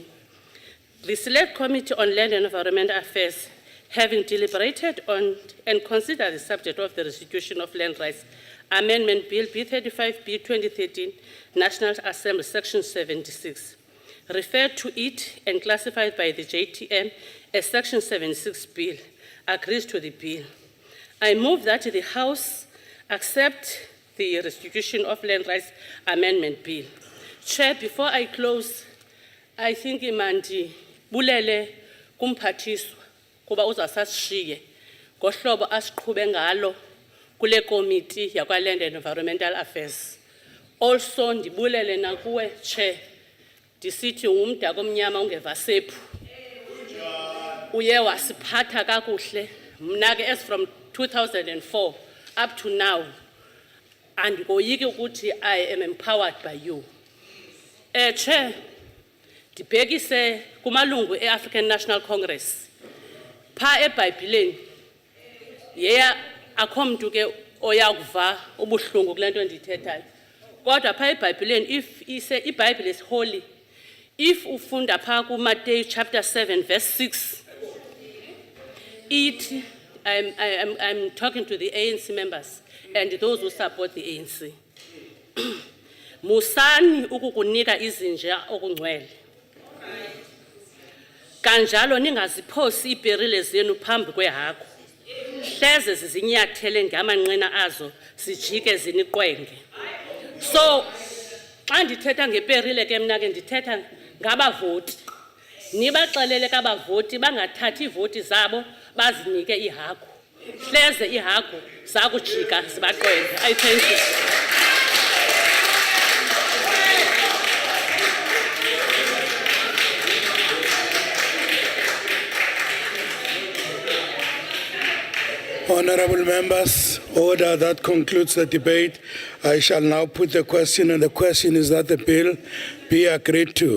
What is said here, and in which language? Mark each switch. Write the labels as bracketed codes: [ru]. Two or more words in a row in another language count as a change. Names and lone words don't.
[en] The Select Committee on Land and Environmental Affairs, having deliberated on and considered the subject of the Restitution of Land Rights Amendment Bill, B35B 2013, National Assembly, Section 76, referred to it and classified by the JTM as Section 76 Bill, agrees to the bill. I move that the House accept the Restitution of Land Rights Amendment Bill. [xh] Chair, [en] before I close, I think [xh] imandi bulele kumphathiswa kuba uzasashiye ngohlobo asiqhube ngalo kule committee yakwa Land and Environmental Affairs. Also ndibulele nakuwe Chair, ndisithi umdaka omnyama ungeva sephu. Uye wasiphatha kakuhle. Mna ke [en] as from 2004 up to now, and [xh] ngoyiki ukuthi [en] I am empowered by you. Chair, [xh] ndibhekise kumalungu e-African National Congress. Pha eBhayibhileni, yeya akho mntu ke oyakuva ubuhlungu kule nto ndithethayo. Kodwa pha eBhayibhileni, [en] if iBhayibhile is holy, if [xh] ufunda pha kuMatthew [en] chapter 7 verse 6, I'm talking to the ANC members and those who support the ANC. [xh] Musani ukukunika izinja okungcwele. Kanjalo ningaziphosi iberile zenu phambi kwehagu. Hleze zizinyathele ngamanqina azo sijike ziniqwenge. So xa ndithetha ngeperile ke mna ke ndithetha ngabavoti. Nibaxelele kabavoti bangathathi ivoti zabo bazinike ihagu. Hleze ihagu zakujika zibaqwenge. [en] I thank you. Honorable members, order. That concludes the debate. I shall now put the question, and the question is that the bill be agreed to.